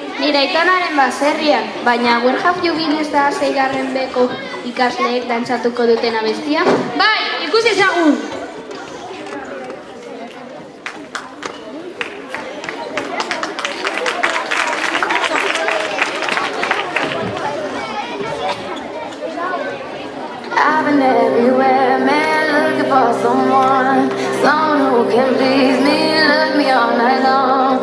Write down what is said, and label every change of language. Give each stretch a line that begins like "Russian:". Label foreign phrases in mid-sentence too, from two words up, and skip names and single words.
Basque: nire aitonaren baserrian, baina Where Have You Been ez da 6. beko ikasleek dantzatuko duten abestia? Bai, ikusi ezagun!
English: I've been everywhere, man, looking for someone who can please me, look me all night long.